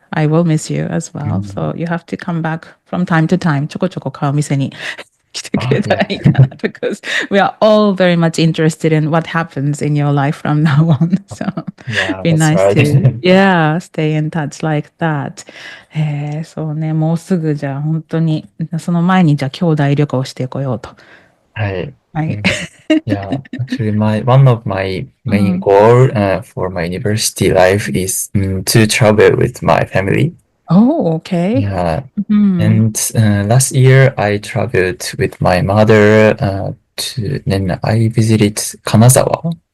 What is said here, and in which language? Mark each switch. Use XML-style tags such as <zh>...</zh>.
<en>I will miss you as well. So you have to come back from time to time.</en> <ja>ちょこちょこ顔見せに来てくれたらいいかな</ja> <en>because we are all very much interested in what happens in your life from now on. So be nice to stay in touch like that.</en> <ja>そうね、もうすぐじゃあ本当にその前にじゃあ兄弟旅行してこようと。はい。</ja> <en>Actually, one of my main goal for my university life is to travel with my family. Oh, okay. Yeah. And last year I traveled with my mother then I visited Kanazawa.</en>